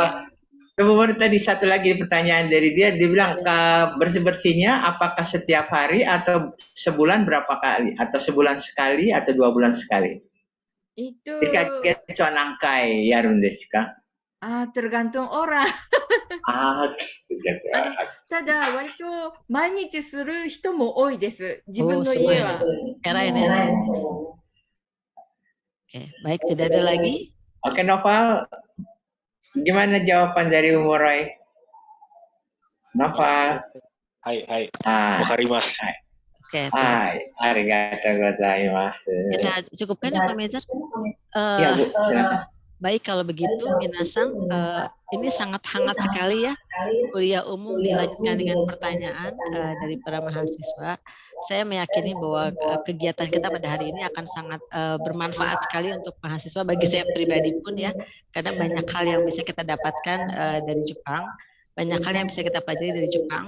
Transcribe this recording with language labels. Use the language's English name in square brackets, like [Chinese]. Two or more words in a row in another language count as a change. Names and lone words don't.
[Indonesian] Kemudian tadi satu lagi pertanyaan dari dia bilang bersih-bersihnya apakah setiap hari atau sebulan berapa kali? Atau sebulan sekali atau 2 bulan sekali? Itu. [Japanese] 何回やるんですか? [Indonesian] Tergantung orang. [Japanese] ただ割と毎日する人も多いです。自分の家は。 [Indonesian] Oke, baik, tidak ada lagi. Oke, Noval, gimana jawaban dari Moroy? Noval. Hai. Wakarimasu. Oke. [Japanese] ありがとうございます. [Indonesian] Kita cukupkan ya Pak Mezer? Iya Bu, silakan. Baik, kalau begitu Minasang, ini sangat hangat sekali ya kuliah umum dilanjutkan dengan pertanyaan dari para mahasiswa. Saya meyakini bahwa kegiatan kita pada hari ini akan sangat bermanfaat sekali untuk mahasiswa, bagi saya pribadi pun ya, karena banyak hal yang bisa kita dapatkan dari Jepang, banyak hal yang bisa kita pelajari dari Jepang.